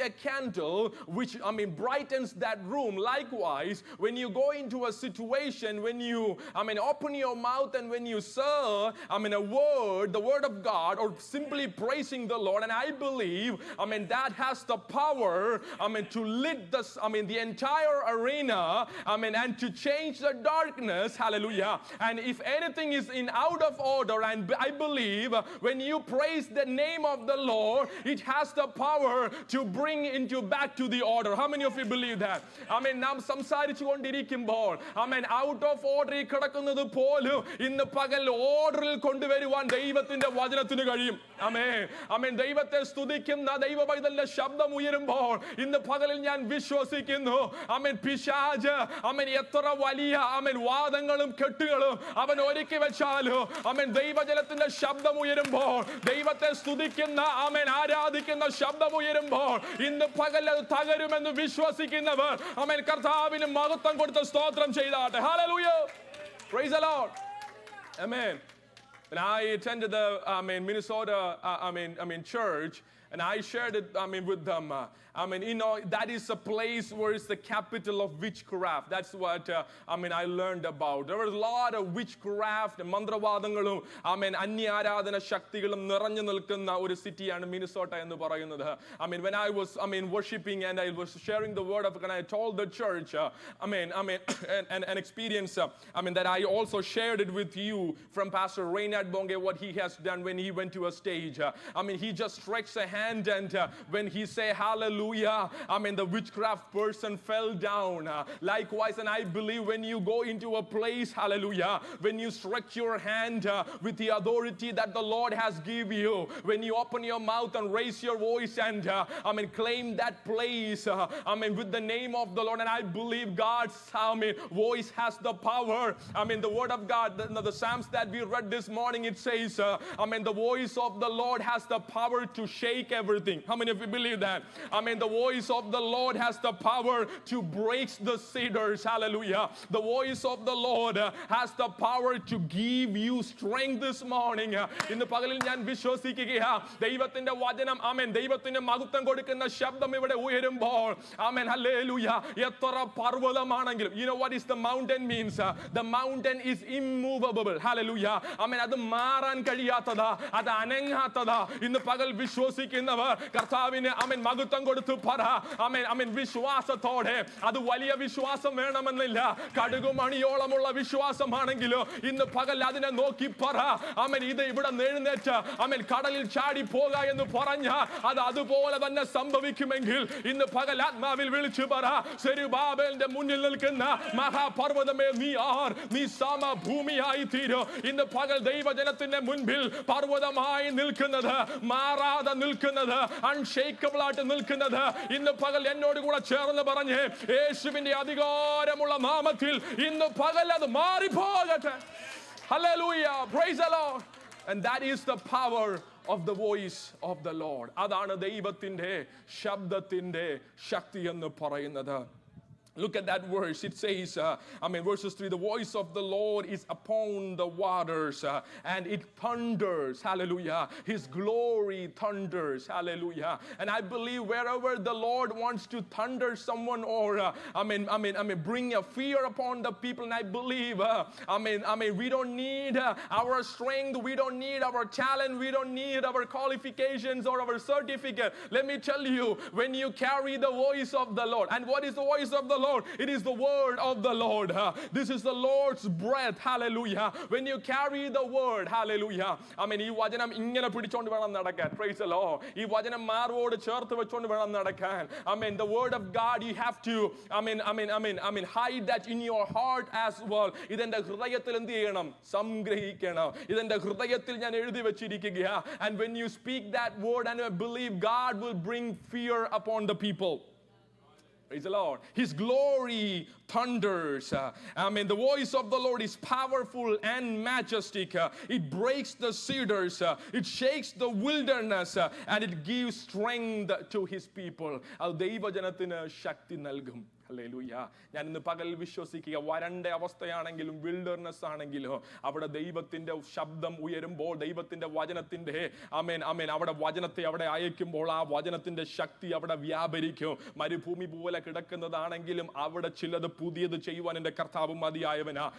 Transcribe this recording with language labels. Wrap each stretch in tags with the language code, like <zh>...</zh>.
<en>a candle which, brightens that room. Likewise, when you go into a situation, when you, open your mouth and when you say, a word, the word of God, or simply praising the Lord, and I believe, that has the power, to lit the entire arena, and to change the darkness. Hallelujah. And if anything is in out of order, and I believe when you praise the name of the Lord, it has the power to bring into back to the order. How many of you believe that?</en> <ml>നാം സംസാരിച്ചു കൊണ്ടിരിക്കുമ്പോൾ out of ഓർഡറിൽ കിടക്കുന്നത് പോലും ഇന്ന് പകൽ ഓർഡറിൽ കൊണ്ടുവരുവാൻ ദൈവത്തിന്റെ വചനത്തിന് കഴിയും. ദൈവത്തെ സ്തുതിക്കുന്ന ദൈവ പൈതലിന്റെ ശബ്ദം ഉയരുമ്പോൾ ഇന്ന് പകലിൽ ഞാൻ വിശ്വസിക്കുന്നു, പിശാച് എത്ര വലിയ വാദങ്ങളും കെട്ടുകളും അവൻ ഒരുക്കി വെച്ചാലും ദൈവജനത്തിന്റെ ശബ്ദം ഉയരുമ്പോൾ, ദൈവത്തെ സ്തുതിക്കുന്ന ആരാധിക്കുന്ന ശബ്ദം ഉയരുമ്പോൾ ഇന്ന് പകൽ അത് തകരുമെന്ന് വിശ്വസിക്കുന്നവർ കർത്താവിന് മഹത്വം കൊടുത്ത് സ്തോത്രം ചെയ്താട്ടെ.</ml> <en>Hallelujah. Praise the Lord. Amen. When I attended the Minnesota church, and I shared it with them. That is a place where it's the capital of witchcraft. That's what I learned about. There was a lot of witchcraft,</en> <ml>മന്ത്രവാദങ്ങളും അന്യാരാധന ശക്തികളും നിറഞ്ഞു നിൽക്കുന്ന ഒരു സിറ്റിയാണ് Minnesota എന്ന് പറയുന്നത്.</ml> <en>When I was worshiping and I was sharing the word of God, I told the church an experience that I also shared it with you from Pastor Reinhard Bonge, what he has done when he went to a stage. He just stretched a hand, and when he say hallelujah, the witchcraft person fell down. Likewise, and I believe when you go into a place, hallelujah, when you stretch your hand with the authority that the Lord has given you, when you open your mouth and raise your voice and claim that place, with the name of the Lord, and I believe God's voice has the power. The word of God, the Psalms that we read this morning, it says, the voice of the Lord has the power to shake everything. How many of you believe that? The voice of the Lord has the power to break the cedars. Hallelujah. The voice of the Lord has the power to give you strength this morning.</en> <ml>ഇന്ന് പകലിൽ ഞാൻ വിശ്വസിക്കുകയാ, ദൈവത്തിന്റെ വചനം ദൈവത്തിന്റെ മഹത്വം കൊടുക്കുന്ന ശബ്ദം ഇവിടെ ഉയരുമ്പോൾ ഹല്ലേലൂയ, എത്ര പർവ്വതമാണെങ്കിലും,</ml> <en>you know what is the mountain means? The mountain is immovable. Hallelujah.</en> <ml>അത് മാറാൻ കഴിയാത്തതാ, അത് അനങ്ങാത്തതാ. ഇന്ന് പകൽ വിശ്വസിക്കുന്നവർ കർത്താവിനെ മഹത്വം കൊടുത്തു പറ. വിശ്വാസത്തോടെ, അത് വലിയ വിശ്വാസം വേണമെന്നില്ല, കടുകുമണിയോളമുള്ള വിശ്വാസമാണെങ്കിലും ഇന്ന് പകൽ അതിനെ നോക്കി പറ, ഇത് ഇവിടെ എഴുന്നേറ്റ് കടലിൽ ചാടി പോക എന്ന് പറഞ്ഞ അത് അതുപോലെ തന്നെ സംഭവിക്കുമെങ്കിൽ ഇന്ന് പകൽ ആത്മാവിൽ വിളിച്ചു പറ, സെരുബാബേലിന്റെ മുന്നിൽ നിൽക്കുന്ന മഹാപർവ്വതമേ നീ സമഭൂമിയായി തീരും. ഇന്ന് പകൽ ദൈവജനത്തിന്റെ മുൻപിൽ പർവ്വതമായി നിൽക്കുന്നത്, മാറാതെ നിൽക്കുന്നത്, അൺഷേക്കബിൾ ആയിട്ട് നിൽക്കുന്നത്, ഇന്ന് പകൽ എന്നോട് കൂടെ ചേർന്ന് പറഞ്ഞ് യേശുവിന്റെ അധികാരമുള്ള നാമത്തിൽ ഇന്ന് പകൽ അത് മാറിപ്പോകട്ടെ.</ml> <en>Hallelujah. Praise the Lord. And that is the power of the voice of the Lord. അതാണ് ദൈവത്തിന്റെ ശബ്ദത്തിന്റെ ശക്തി എന്ന് പറയുന്നത്. Look at that verse. It says, verses 3, the voice of the Lord is upon the waters, and it thunders. Hallelujah. His glory thunders. Hallelujah. And I believe wherever the Lord wants to thunder someone or, bring a fear upon the people, and I believe, we don't need our strength, we don't need our talent, we don't need our qualifications or our certificate. Let me tell you, when you carry the voice of the Lord, and what is the voice of the Lord? It is the word of the Lord. This is the Lord's breath. Hallelujah. When you carry the word, hallelujah.</en> <ml>ഈ വചനം ഇങ്ങനെ പിടിച്ചോണ്ട് വേണം നടക്കാൻ.</ml> <en>Praise the Lord.</en> <ml>ഈ വചനം മാർവോട് ചേർത്ത് വെച്ചോണ്ട് വേണം നടക്കാൻ.</ml> <en>The word of God, you have to hide that in your heart as well.</en> <ml>ഇതെന്റെ ഹൃദയത്തിൽ എന്ത് ചെയ്യണം? സംഗ്രഹിക്കണം. ഇതെന്റെ ഹൃദയത്തിൽ ഞാൻ എഴുതി വെച്ചിരിക്കുകയാ.</ml> <en>And when you speak that word and believe, God will bring fear upon the people. Praise the Lord. His glory thunders. The voice of the Lord is powerful and majestic. It breaks the cedars. It shakes the wilderness. And it gives strength to his people.</en> <ml>അത് ദൈവജനത്തിന് ശക്തി നൽകും. Hallelujah. ഞാൻ ഇന്ന് പകൽ വിശ്വസിക്കുക, വരണ്ട അവസ്ഥയാണെങ്കിലും wilderness ആണെങ്കിലും അവിടെ ദൈവത്തിന്റെ ശബ്ദം ഉയരുമ്പോൾ, ദൈവത്തിന്റെ വചനത്തിന്റെ ആമേൻ ആമേൻ അവിടെ വചനത്തെ അവിടെ അയക്കുമ്പോൾ ആ വചനത്തിന്റെ ശക്തി അവിടെ വ്യാപരിക്കും. മരുഭൂമി പോലെ കിടക്കുന്നതാണെങ്കിലും അവിടെ ചിലത് പുതിയത് ചെയ്യുവാൻ എൻ്റെ കർത്താവ് മതിയായവനാ.</ml>